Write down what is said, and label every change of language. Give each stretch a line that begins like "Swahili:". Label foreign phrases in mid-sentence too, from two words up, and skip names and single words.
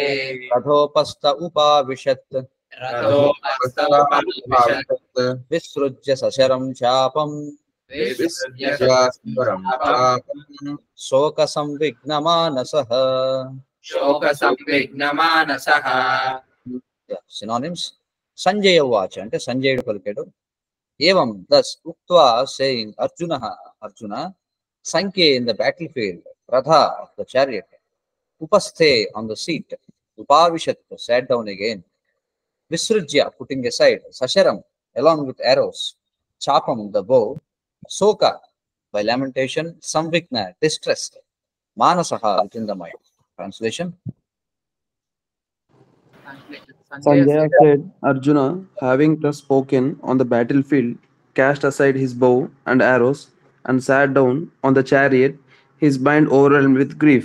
Sanskrit: रथोपस्थ उपाविशत् रथोपस्थ उपाविशत् विसृज्य सशरं चापम् विसृज्य शोकसंविघ्नमानसः शोकसंविघ्नमानसः
English: synonyms
Sanskrit: సంజయ ఉవాచ
Telugu: అంటే సంజయుడు పలికాడు
English: ఏవం thus ఉక్త్వా saying
Sanskrit: అర్జున సంఖ్యే
English: in the battlefield రథ of the chariot ఉపస్థే on the seat ఉపావిశత్ sat down again విసృజ్య putting aside సశరం along with arrows chapam the bow soka by lamentation samvigna distressed manasaha within the mind. Translation. Sanjaya said, Arjuna, having thus spoken on the battlefield, cast aside his bow and arrows and sat down on the chariot, his mind overwhelmed with grief.